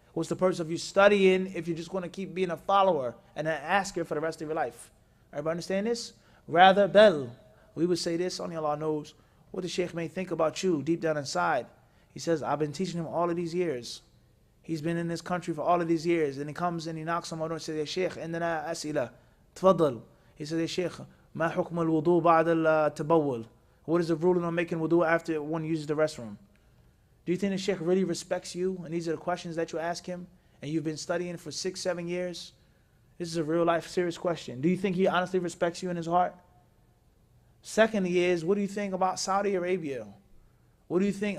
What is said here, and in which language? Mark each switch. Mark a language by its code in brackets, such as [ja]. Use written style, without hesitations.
[en] What's the purpose of you studying if you're just going to keep being a follower and an asker for the rest of your life? Everybody understand this? Rather, we would say this, only Allah knows what the sheikh may think about you deep down inside. He says, I've been teaching him all of these years. He's been in this country for all of these years. And he comes and he knocks on my door and says, Ya Sheikh, [ar] عندنا أسئلة. تفضل. [en] He says, [ar] Ya Sheikh, ما حكم الوضوء بعد التبول? [en] What is the ruling on making wudu after one uses the restroom? Do you think the Sheikh really respects you? And these are the questions that you ask him? And you've been studying for 6-7 years? This is a real life serious question. Do you think he honestly respects you in his heart? Secondly is, what do you think about Saudi Arabia? What do you think?